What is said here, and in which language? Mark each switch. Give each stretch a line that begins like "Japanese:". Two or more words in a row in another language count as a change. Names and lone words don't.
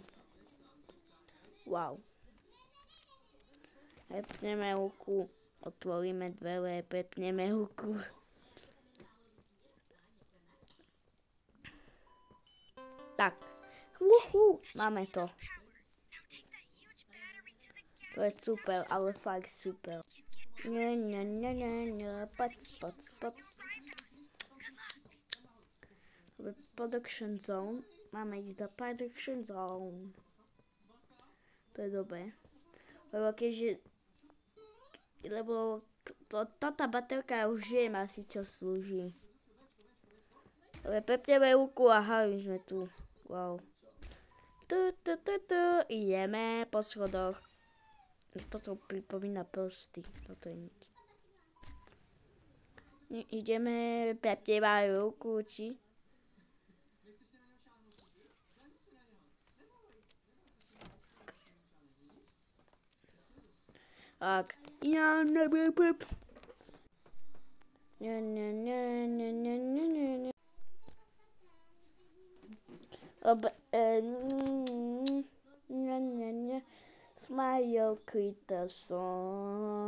Slovak: Wow. Prepneme ruku. Otvoríme dvere, prepneme ruku. Tak. Máme to. To je super, ale fakt super.
English: Poc. Production zone.
Slovak: Máme ísť do
English: production zone.
Slovak: To je dobré. Lebo táto baterka už viem asi čo slúži. Ale prepneme ruku a hali sme tu. Wow. Ideme po schodoch. Toto pripomína prsty. Toto je nič. Ideme, prepneme ruku, či? Tak.
English: Smile creator song.